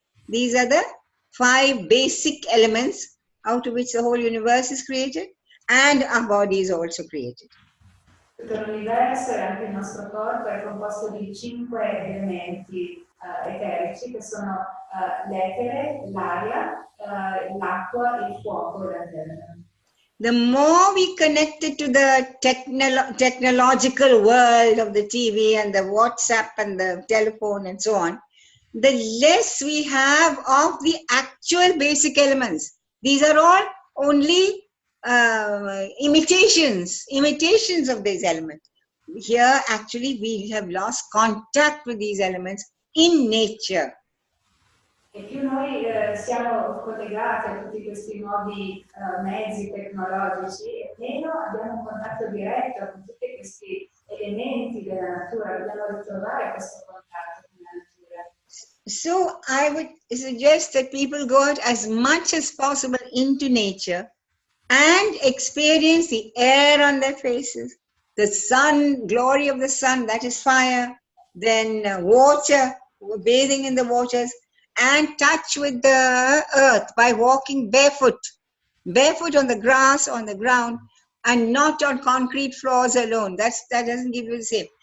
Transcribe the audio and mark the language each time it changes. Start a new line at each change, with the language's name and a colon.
English: These are the 5 basic elements out of which the whole universe is created, and our body is also created.
Italian: Tutto l'universo e anche il nostro corpo è composto di 5 elementi eterici che sono l'etere, l'aria, l'acqua, il fuoco e la terra.
English: The more we connect it to the technological world of the TV and the WhatsApp and the telephone and so on, the less we have of the actual basic elements. These are all only imitations of these elements. Here actually we have lost contact with these elements in nature.
Italian: E più noi siamo collegati a tutti questi nuovi mezzi tecnologici, e meno abbiamo un contatto diretto con tutti questi elementi della natura. Dobbiamo ritrovare questo contatto con la natura.
English: So I would suggest that people go out as much as possible into nature and experience the air on their faces, the sun, glory of the sun, that is fire, then water, bathing in the waters, and touch with the earth by walking barefoot on the grass, on the ground, and not on concrete floors alone. That doesn't give you the same.